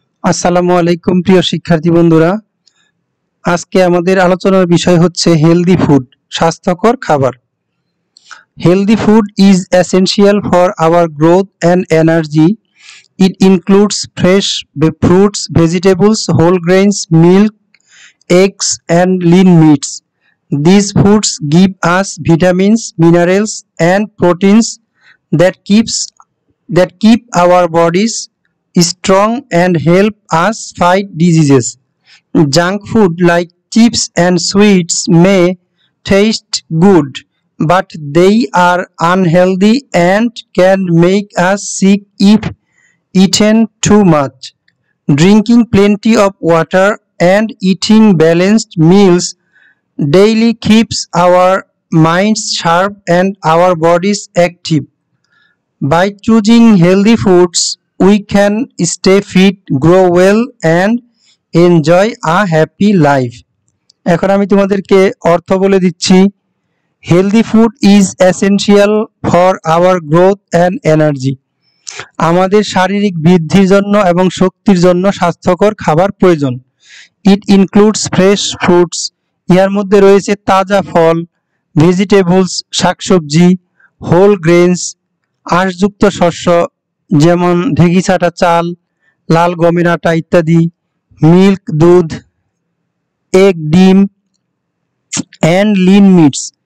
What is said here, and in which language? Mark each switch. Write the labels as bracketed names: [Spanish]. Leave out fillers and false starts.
[Bangla] আসসালামু আলাইকুম প্রিয় শিক্ষার্থী বন্ধুরা, আজকে আমাদের আলোচনার বিষয় হচ্ছে হেলদি ফুড, স্বাস্থ্যকর খাবার। [English] Healthy food is essential for our growth and energy. It includes fresh fruits, vegetables, whole grains, milk, eggs, and lean meats. These foods give us vitamins, minerals, and proteins that keep our bodies strong and help us fight diseases. Junk food like chips and sweets may taste good, but they are unhealthy and can make us sick if eaten too much. Drinking plenty of water and eating balanced meals daily keeps our minds sharp and our bodies active. By choosing healthy foods, we can stay fit, grow well, and enjoy a happy life. [Bangla] এখন আমি তোমাদেরকে অর্থ বলে দিচ্ছি। [English] Healthy food is essential for our growth and energy. [Bangla] আমাদের শারীরিক বৃদ্ধির জন্য এবং শক্তির জন্য স্বাস্থ্যকর খাবার প্রয়োজন। [English] it includes fresh fruits, [Bangla] ইহার মধ্যে রয়েছে তাজা ফল, ভেজিটেবলস শাকসবজি, হোল গ্রেনস আঁশযুক্ত শস্য যেমন ঢেঁকি ছাঁটা চাল, লাল গমের আটা ইত্যাদি, মিল্ক দুধ, এগ ডিম, [English] And lean meats.